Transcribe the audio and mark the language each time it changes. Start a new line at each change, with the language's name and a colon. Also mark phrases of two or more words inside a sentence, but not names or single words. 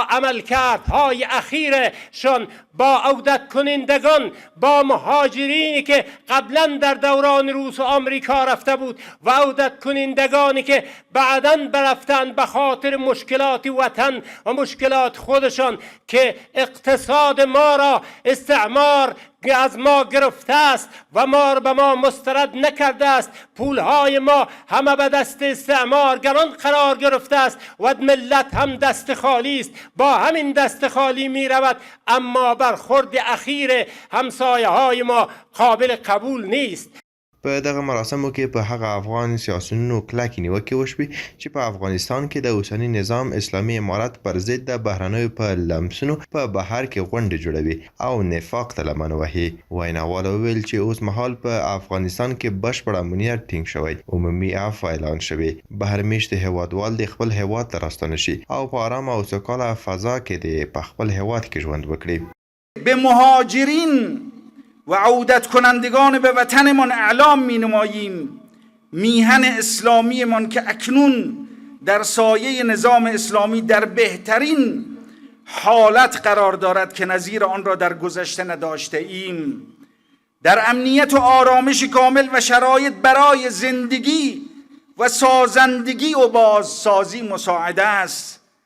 Persian: عملکردهای اخیرشان با عودت کنندگان، با مهاجرینی که قبلا در دوران روس و آمریکا رفته بود و عودت کنندگانی که بعدا برفتن به خاطر مشکلات وطن و مشکلات خودشان که اقتصاد ما را استعمار از ما گرفته است و ما به ما مسترد نکرده است. پولهای ما همه به دست استعمارگران قرار گرفته است و ملت هم دست خالی است. با همین دست خالی می رود، اما برخورد اخیر همسایه های ما قابل قبول نیست.
Pashto: په دغه مراسمو کې په هغه افغان سیاسیونو کلکې نیوکې وشوې چې په افغانستان کې د اوسني نظام اسلامي امارت پر ضد د بهرنیو په لمسونو په بهر کې غونډې جوړوي او نفاق ته لمن وهي. ویناوال وویل چې اوس مهال په افغانستان کې بشپړ امنیت ټینګ شوی، عمومي عفو اعلان شوی، بهرمېشت هیوادوال د خپل هیواد ته راستانه شي او په آرامه او سوکاله فضا کې د په خپل هیواد کې ژوند وکړي.
Persian: به مهاجرین و عودت کنندگان به وطنمان اعلام می نماییم میهن اسلامیمان که اکنون در سایه نظام اسلامی در بهترین حالت قرار دارد که نظیر آن را در گذشته نداشته ایم، در امنیت و آرامش کامل و شرایط برای زندگی و سازندگی و بازسازی مساعد است.